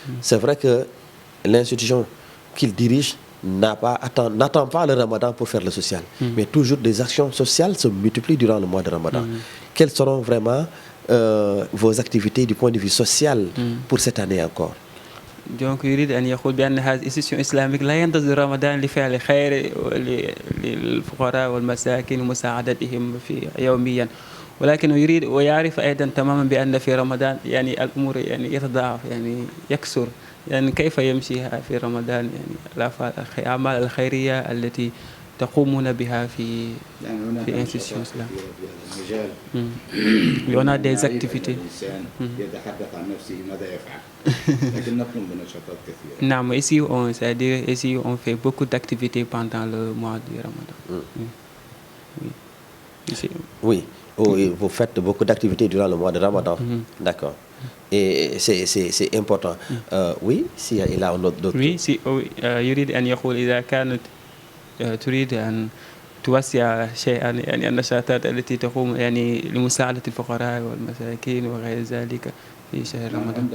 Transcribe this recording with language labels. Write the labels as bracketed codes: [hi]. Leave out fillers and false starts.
[fr] C'est vrai que l'institution qu'il dirige n'attend pas le Ramadan pour faire le social. Mais toujours des actions sociales se multiplient durant le mois de Ramadan. Quelles seront vraiment vos activités du point de vue social pour cette année encore? [ar] Donc يريد أن يقول بأن هذه الانستيتيوشن الإسلامية لا ينتظر رمضان لفعل خير للفقراء والمساكين ومساعدتهم في يوميا، ولكن يريد ويعرف أيضا تماما بأن في رمضان يعني الأمور يعني يتضاعف يعني يكثر، يعني كيف يمشي في رمضان يعني الأعمال الخيرية التي تقومون بها في انستيتيوشن الإسلام. [fr] On a des activités. [ar] الإنسان يتحدث عن نفسه ماذا يفعل، لكن نقوم بنشاطات كثيرة. [fr] Non, mais ici c'est-à-dire ici on fait beaucoup d'activités pendant le mois du Ramadan. Oui. Ici. Oui. Oui, vous faites beaucoup d'activités durant le mois de Ramadan. D'accord. Et c'est important. Oui, s'il y a d'autres. [ar] Oui, يريد أن يقول إذا كانت تريد أن توسع شيئا يعني النشاطات التي تقوم يعني لمساعدة الفقراء والمساكين وغير ذلك في شهر رمضان.